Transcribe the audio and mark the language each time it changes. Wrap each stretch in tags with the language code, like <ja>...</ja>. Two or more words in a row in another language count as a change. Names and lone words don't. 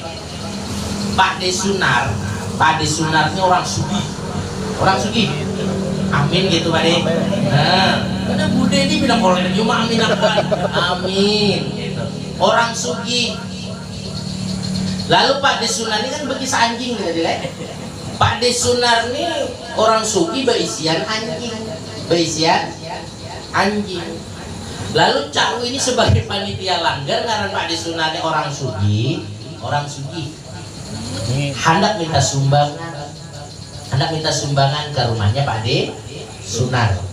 <id>Pak De Sunar ini orang sugih. Amin gitu Pak De. Nah, karena Bude ini bilang kalau cuma amin apa? Amin. Gitu. Orang sugih. Lalu Pak De Sunar ini kan bagi anjing gitu kan?</id> <bjn>Pak De Sunar ini orang sugih beisian anjing. Lalu Cak ini sebagai panitia langgar ngaran Pak De Sunar ini orang sugih. Hendak minta sumbangan ke rumahnya Pak De Sunar.</bjn>